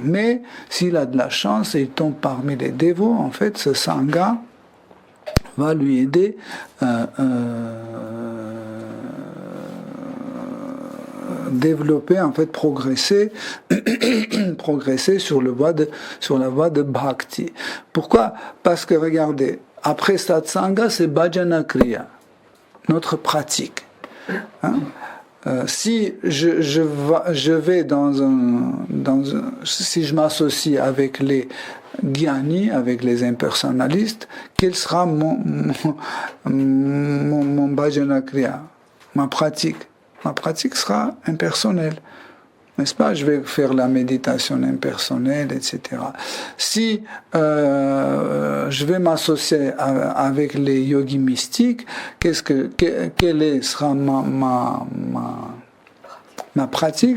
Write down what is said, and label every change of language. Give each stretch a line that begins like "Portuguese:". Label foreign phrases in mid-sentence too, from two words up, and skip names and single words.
French: Mais s'il a de la chance et il tombe parmi les dévots, en fait, ce sangha va lui aider développer, en fait, progresser sur la voie de bhakti. Pourquoi? Parce que regardez, après satsanga, c'est
Sanskrit: bhajana kriya,
French: notre pratique. Hein? Si je vais si je m'associe avec les gyani, avec les impersonnalistes, quel sera mon
Sanskrit: bhajana kriya,
French: ma pratique? Ma pratique sera impersonnelle, n'est-ce pas? Je vais faire la méditation impersonnelle, etc. Si je vais m'associer avec les yogis mystiques, quelle sera ma pratique?